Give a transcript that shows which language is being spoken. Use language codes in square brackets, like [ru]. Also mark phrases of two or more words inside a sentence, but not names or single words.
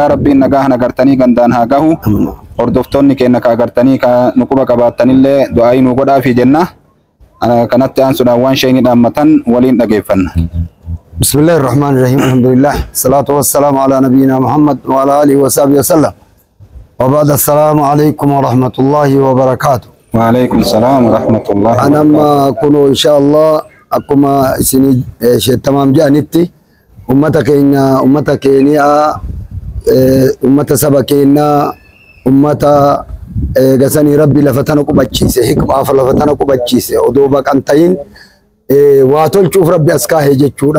[om] Rabbiin nagahaan agartanii gandaan haa gahu. Hordoftoonni keenya ka agartanii ka nuquba qabaatanillee du'aayii nu godhaafi jenna. Kanatti aansuudhaan waan sheekni dhaammatan waliin dhageeffanna. [ar] بسم الله الرحمن الرحيم. Alhamdulillah. الصلاة والسلام على نبينا محمد وعلى آله وصحبه وسلم. وبعد السلام عليكم ورحمة الله وبركاته. وعليكم السلام ورحمة الله وبركاته. [om] Anamma kunu inshallah akkuma isini sheetamam jaanitti ummata keenya ummata saba keenya ummata gasanii rabbi lafatana qubachiise hikmaaf lafatana qubachiise odoo baqan tayin waa tolchuuf rabbi as kaahee jechuudha.